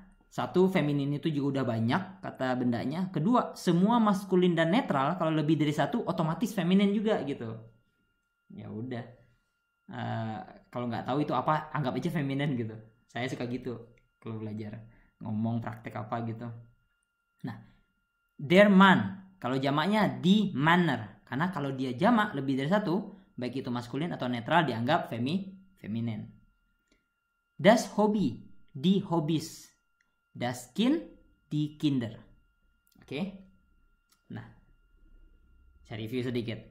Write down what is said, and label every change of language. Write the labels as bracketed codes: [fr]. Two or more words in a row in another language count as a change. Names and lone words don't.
[id] Karena Satu, feminin itu juga udah banyak kata bendanya. Kedua, semua maskulin dan netral kalau lebih dari satu otomatis feminin juga gitu. Ya udah. Kalau nggak tahu itu apa, anggap aja feminin gitu. Saya suka gitu kalau belajar ngomong praktek apa gitu. Nah, [de] der man [id] kalau jamaknya [de] die manner, [id] karena kalau dia jamak lebih dari satu, baik itu maskulin atau netral dianggap feminin. [de] Das Hobby, die Hobbys. Das Kind, die Kinder. [id] Oke. Nah, saya review sedikit.